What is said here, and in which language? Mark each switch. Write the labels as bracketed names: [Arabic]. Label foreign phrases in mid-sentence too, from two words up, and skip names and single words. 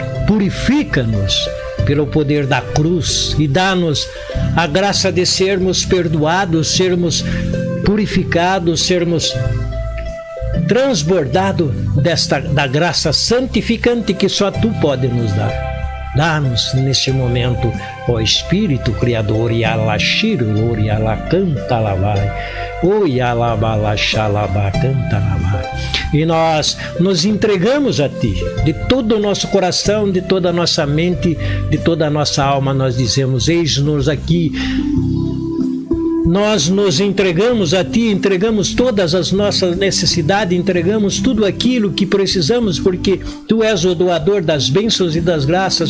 [Portuguese] Purifica-nos pelo poder da cruz e dá-nos a graça de sermos perdoados, sermos purificados, sermos transbordado da graça santificante que só tu pode nos dar. Dá-nos neste momento, ó Espírito Criador, e alashiro, e alacanta lavai, oi alabalachalabá, canta lavai. E nós nos entregamos a ti, de todo o nosso coração, de toda a nossa mente, de toda a nossa alma. Nós dizemos: eis-nos aqui. Nós nos entregamos a ti, entregamos todas as nossas necessidades, entregamos tudo aquilo que precisamos, porque tu és o doador das bênçãos e das graças.